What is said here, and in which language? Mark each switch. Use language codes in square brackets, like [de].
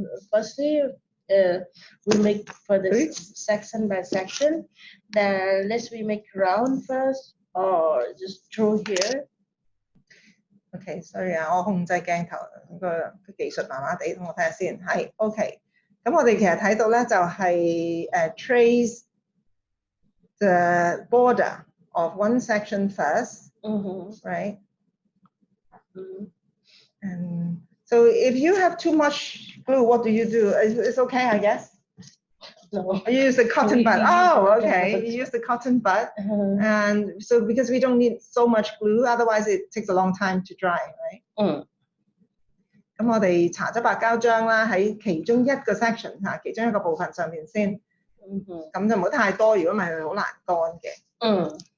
[en] Firstly, we make for this section by section. Then we make round first, or just through here. [yue] Okay, sorry 啊，我控制鏡頭個技術麻麻地，等我睇下先。係 OK。咁我哋其實睇到咧就係 [en] trace the border of one section first, right? And so if you have too much glue, what do you do? It's okay, I guess. No. You use the cotton bud. Oh, okay. You use the cotton bud, and so because we don't need so much glue, otherwise it takes a long time to dry, right? [yue] 咁我哋搽咗白膠漿啦，喺其中一個 section 嚇，其中一個部分上面先。咁就唔好太多，如果唔係佢好難乾嘅。